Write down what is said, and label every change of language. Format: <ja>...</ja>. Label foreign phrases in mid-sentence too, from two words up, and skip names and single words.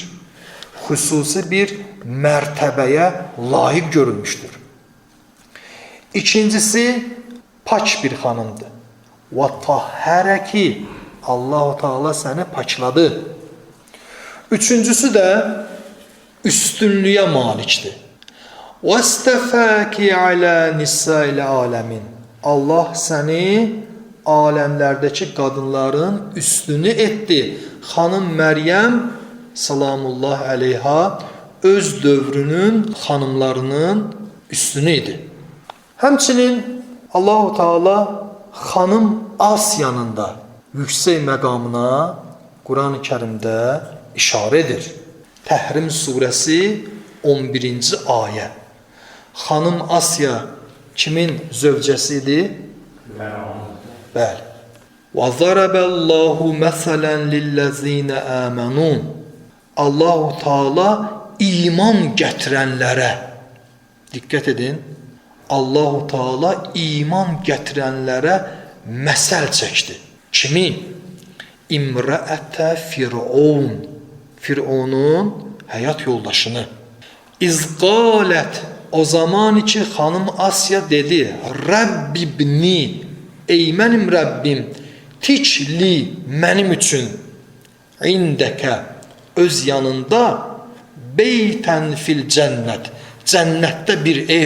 <az>Xüsusi bir mərtəbəyə layiq görülmüşdür. İkincisi, pak bir xanımdır. Və tahhərəki, Allah-u Teala səni pakladı. Üçüncüsü də üstünlüyə malikdir.</az> <ar>وَاسْتَفَاكِ عَلَى نِسَّاءِ الْعَالَمِينَ.</ar> <az>Allah səni aləmlərdəki qadınların üstünü etdi. Xanım Məryəm</az> <ar>سلام الله عليها</ar> <az>öz dövrünün xanımlarının üstünü idi. Həmçinin Allah-u Teala xanım Asiyanın da yüksək məqamına Qur'an-ı Kərimdə işarə edir. Təhrim surəsi 11-ci ayə. Xanım Asiya kimin zövcəsidir? Bəli.</az> <ar>وَضَرَبَ اللّٰهُ مَثَلًا لِلَّذ۪ينَ آمَنُونَ.</ar> <az>Allah-u Teala iman gətirənlərə, diqqət edin, Allah-u Teala iman gətirənlərə məsəl çəkdi. Kimi? İmrəətə Fir'un. Fir'unun həyat yoldaşını. İzqalət, o zaman ki xanım Asiya dedi, Rəbbibni, ey mənim Rəbbim, tikli mənim üçün, indəkə, öz yanında,</az> <ar>بيتا في الجنة,</ar> <az>cənnətdə bir ev.</az>